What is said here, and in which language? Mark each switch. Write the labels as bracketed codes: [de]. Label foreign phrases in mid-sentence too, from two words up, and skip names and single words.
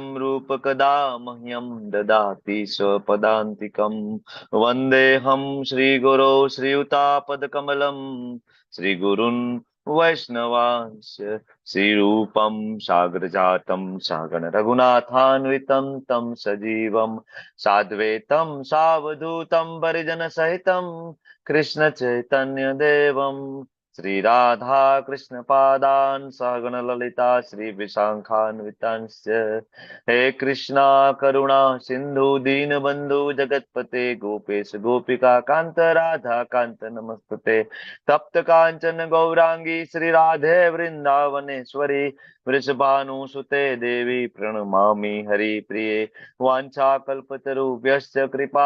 [sa] रूप कदा मह्यं ददाति स्वपदान्तिकं वन्देऽहं श्रीगुरौ श्रीयुतापदकमलं श्रीगुरुन् वैष्णवांश श्रीरूपं सागरजातं सागण रघुनाथान्वितं तं सजीवं साद्वैतं सावधूतं परिजनसहितं कृष्ण चैतन्य देवं શ્રી રાધા કૃષ્ણ પાદાન સહગણ લલિતા શ્રી વિશાખાન્વિતાંશ્ચ હે કૃષ્ણ કરુણા સિંધુ દીનબંધુ જગતપતે ગોપેશ ગોપિકા કાંત રાધા કાંત નમસ્તે તપ્ત કાંચન ગૌરાંગી શ્રી રાધે વૃંદાવનેશ્વરી વૃષભાનુસુતે દેવી પ્રણમામિ હરિપ્રિયે વાંછા કલ્પતરુભ્યશ્ચ કૃપા